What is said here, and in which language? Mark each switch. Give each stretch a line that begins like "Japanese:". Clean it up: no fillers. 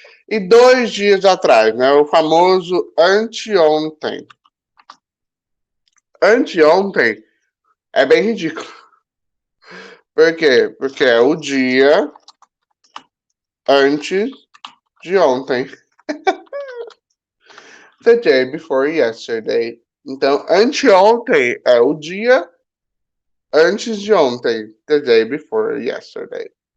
Portuguese: E 2 dias atrás, né? O famoso anteontem. Anteontem é bem ridículo. Por quê? Porque é o dia antes de ontem.
English: The day before yesterday.
Portuguese: Então, anteontem é o dia antes de ontem.
English: The day before yesterday.